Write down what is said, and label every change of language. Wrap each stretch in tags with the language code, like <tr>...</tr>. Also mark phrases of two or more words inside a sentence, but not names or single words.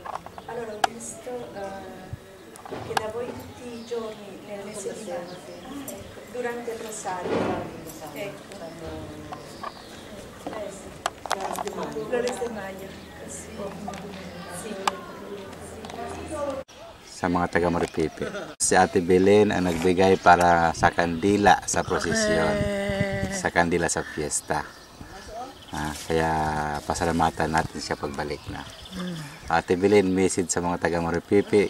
<it>Allora, ho visto che da voi tutti i giorni nel mese di maggio, ecco, durante il rosario, ecco. Flores de Mayo, sì. Sì.</it> <tl>Sa mga taga Maripipi. Si Ate Belen ang nagbigay para sa kandila sa prosesyon. Sa kandila sa fiesta. Kaya pasalamatan natin siya pagbalik na. Ate Belen, message sa mga taga Maripipi.</tl>